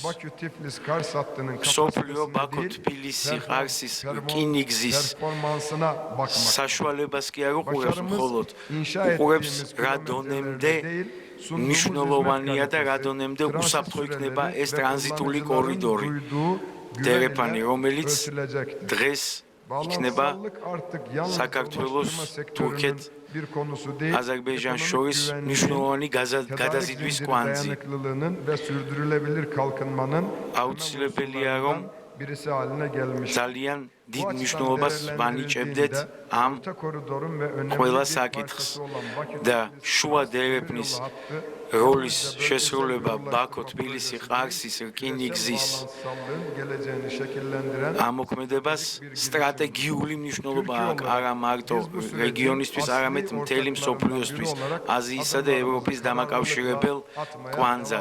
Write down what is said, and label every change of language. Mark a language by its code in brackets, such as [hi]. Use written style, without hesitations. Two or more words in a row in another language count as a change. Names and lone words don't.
[ka] მსოფლიო ბაქო-თბილისი ყარსის რკინიგზის საშუალებას კი არ უყურებს მხოლოდ, უყურებს რა დონემდე მნიშვნელოვანია და რა დონემდე უსაფრთხო იქნება ეს ტრანზიტული კორიდორი, დერეფანი, რომელიც დღეს იქნება საქართველოს თურქეთ აზერბაიჯანს შორის მნიშვნელოვანი გადაზიდვის კვანძი. აუცილებელია, რომ [tr] birisi haline gelmiş. [ka] ძალიან დიდ მნიშვნელობას ვანიჭებდეთ ამ ყველა საკითხს და შუა დერეფნის როლის შესრულება ბაქო, თბილისი, ყარსის, რკინიგზის ამოქმედებას სტრატეგიული მნიშვნელობა აქვს არა მარტო რეგიონისთვის, არამედ მთელი მსოფლიოსთვის, აზიისა და ევროპის დამაკავშირებელ კვანძად.